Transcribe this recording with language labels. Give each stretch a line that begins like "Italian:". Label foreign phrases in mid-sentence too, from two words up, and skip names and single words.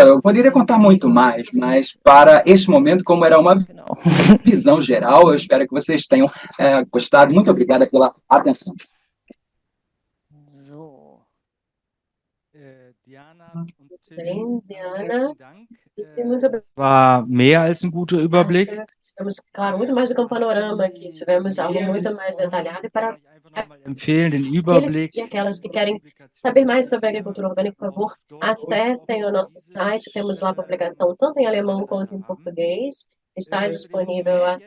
Portuguese: Eu poderia contar muito mais, mas para este momento, como era uma visão geral, eu espero que vocês tenham gostado. Muito obrigada pela atenção. Bem, Diana, muito obrigada.
German: War mehr als ein guter Überblick.
Portuguese: Tivemos, claro, muito mais do que um panorama aqui. Tivemos algo muito mais detalhado e para
German: Empfehlen den
Portuguese: aqueles
German: Überblick.
Portuguese: e aquelas que querem saber mais sobre a agricultura orgânica, por favor, acessem o nosso site. Temos lá a publicação tanto em alemão quanto em português. Está disponível aqui.